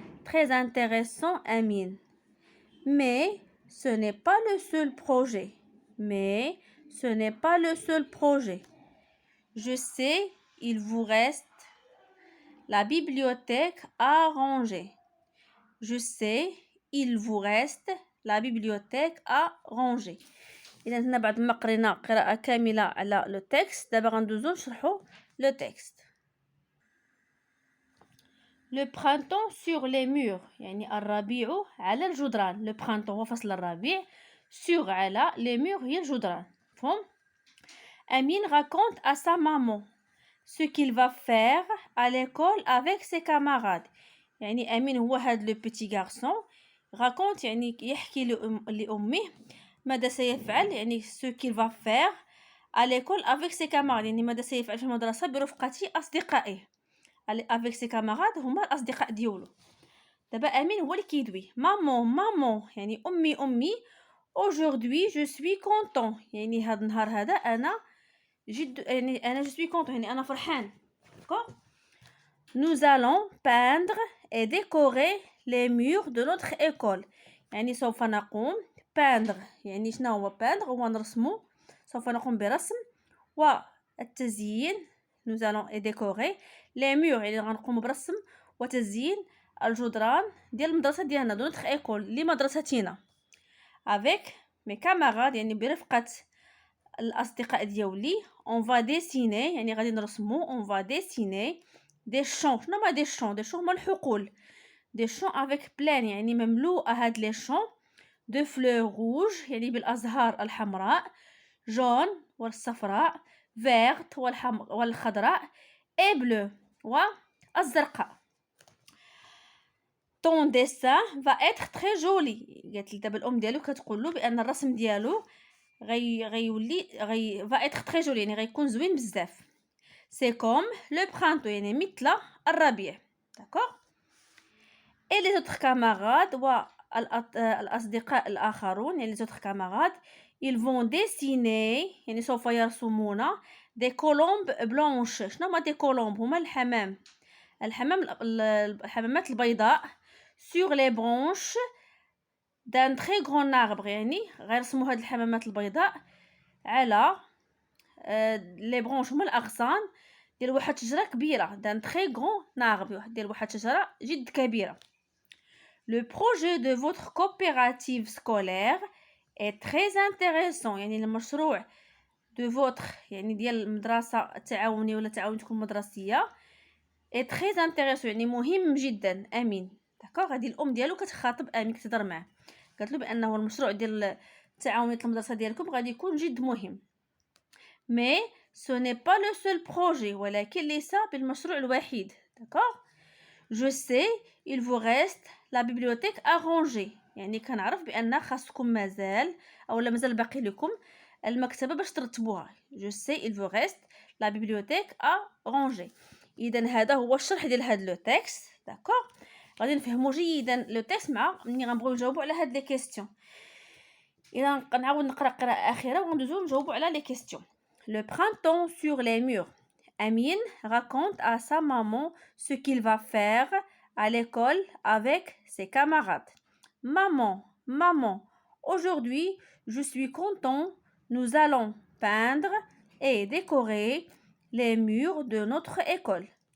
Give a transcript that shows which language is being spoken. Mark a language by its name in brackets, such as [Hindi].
[French] Très intéressant, Amine. Mais ce n'est pas le seul projet. Mais ce n'est pas le seul projet. Je sais, il vous reste la bibliothèque à ranger. Je sais, il vous reste la bibliothèque à ranger. [Arabic] إذا هنا بعد ما قرينا قراءة كاملة على لو تكست، دابا غندوزو نشرحو لو تكست. لو برانتون سور لي مور يعني الربيع على الجدران. لو برانتون هو فصل الربيع، سور على، لي مور هي الجدران. مفهوم؟ [French] Amine raconte à sa maman ce qu'il va faire à l'école avec ses camarades. [Arabic] يعني أمين هو هاد لو بيتي غارسون، raconte يعني يحكي لأمه ماذا سيفعل، يعني [French] ce qu'il va faire à l'école avec ses camarades، [Arabic] يعني ماذا سيفعل في المدرسة برفقة أصدقائه. [French] avec ses camarades [Arabic] هما الأصدقاء ديالو. دابا أمين هو اللي كيدوي. مامون يعني أمي [French] aujourd'hui je suis content، [Arabic] يعني هاد النهار هذا أنا جد، يعني أنا [French] je suis content [Arabic] يعني أنا فرحان. [French] d'accord. Nous allons peindre et décorer les murs de notre école. [Arabic] يعني سوف نقوم peindre، يعني شنو هو peindre؟ هو نرسمو، سوف نقوم برسم والتزيين. [French] nous allons décorer les murs [Arabic] يعني غنقوم برسم وتزيين الجدران ديال المدرسة ديالنا [French] de notre école [Arabic] لمدرستنا. [French] avec mes camarades [Arabic] يعني برفقة الأصدقاء ديالي. [French] on va dessiner [Arabic] يعني غادي نرسمو، [French] on va dessiner des champs. [Arabic] شنو هما des champs؟ des champs هما الحقول. [French] des champs avec plein [Arabic] يعني مملوءة هاد [French] les champs de fleurs rouges [Arabic] يعني بالأزهار الحمراء، jaune والصفراء، verte والخضراء [French] et bleu [Arabic] والزرقاء. [French] ton dessin va être très joli. [Arabic] قالت لي دابا الام ديالو كتقول له بان الرسم ديالو غيولي [French] va être très joli [Arabic] يعني غيكون زوين بزاف. [French] c'est comme le printemps [Arabic] يعني مثل الربيع. [French] d'accord. et les autres camarades [Arabic] والأصدقاء الآخرون يعني [French] les autres camarades ils vont dessiner [Arabic] يعني سوف يرسمون [French] des colombes blanches. شنو هما des colombes؟ [Arabic] هما الحمامات البيضاء [French] sur les branches d'un très grand arbre. [Arabic] يعني غيرسموا هاد الحمامات البيضاء على لي برونش هما الأغصان ديال واحد الشجرة كبيرة [French] d'un très grand arbre [Arabic] ديال واحد الشجرة جد كبيرة. [French] Le projet de votre coopérative scolaire est très intéressant. [Arabic] يعني المشروع de votre يعني ديال المدرسة التعاونية ولا تعاونيتكم المدرسية [French] est très intéressant [Arabic] يعني مهم جدا. أمين. داكوغ. هذه الأم ديالو كتخاطب أمين كتهضر معاه قالت له بأنه المشروع ديال تعاونية المدرسة ديالكم غادي يكون جد مهم. [French] mais ce n'est pas le seul projet [Arabic] ولكن ليس بالمشروع الوحيد. [French] داكوغ. je sais il vous reste la bibliothèque à ranger. [Arabic] يعني كنعرف بأن خاصكم مازال باقي لكم المكتبة باش ترتبوها. [French] je sais il vous reste la bibliothèque à ranger. [Arabic] إذن هذا هو الشرح ديال هاد لو تكست. داكوغ. غادي نفهموا جيدا لو تكست مع ملي غنبغيو نجاوبوا على هاد لي كيسيون. إذا غنعاود نقرا قراءة أخيرة وغندوزو نجاوبوا على لي كيسيون. [French] le printemps sur les murs. Amine raconte à sa maman ce qu'il va faire à l'école avec ses camarades. Maman, aujourd'hui, je suis content. Nous allons peindre et décorer les murs de notre école.